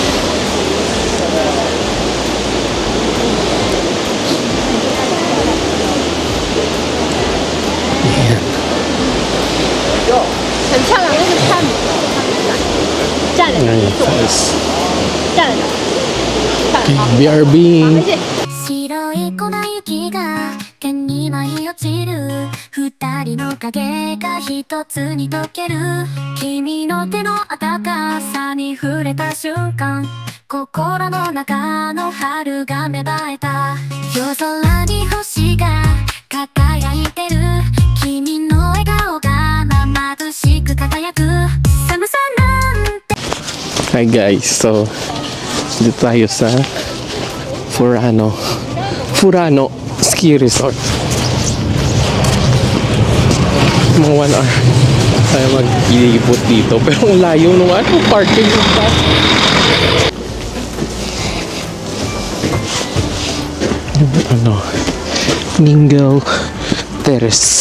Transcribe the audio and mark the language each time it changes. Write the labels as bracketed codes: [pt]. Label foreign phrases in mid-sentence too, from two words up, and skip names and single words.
[tl] Ayan. Ayan, guys. [en] Okay, BRB. [ja] 白い粉雪が剣に舞い落ちる二人の影が一つに溶ける君の手の温かさに触れた瞬間心の中の春が芽生えた夜空に星が輝いてる君の笑顔が眩しく輝く寒さなんて [en] Hi guys, [tl] so dito tayo sa Furano Ski Resort. Mga 1 hour tayo mag-ilipot dito. Pero ang layo nung parking yung Ningal Terrace.